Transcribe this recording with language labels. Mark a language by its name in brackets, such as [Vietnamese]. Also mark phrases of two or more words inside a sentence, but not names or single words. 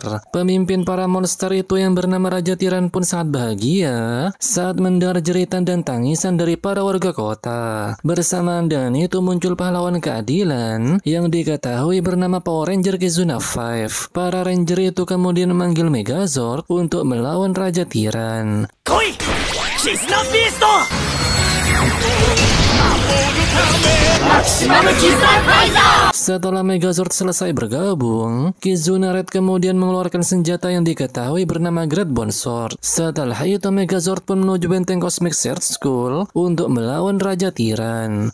[Indonesian] Pemimpin para monster itu yang bernama Raja Tiran pun sangat bahagia saat mendengar jeritan dan tangisan dari para warga kota. Bersamaan dengan itu muncul pahlawan keadilan yang diketahui bernama Power Ranger Kizuna 5. Para ranger itu kemudian memanggil Megazord untuk melawan Raja Tiran. [Japanese] Koi絆ビースト [Indonesian] Setelah Megazord selesai bergabung, Kizuna Red kemudian mengeluarkan senjata yang diketahui bernama Great Bone Sword. Setelah itu Megazord pun menuju benteng Cosmic Search School untuk melawan Raja Tiran.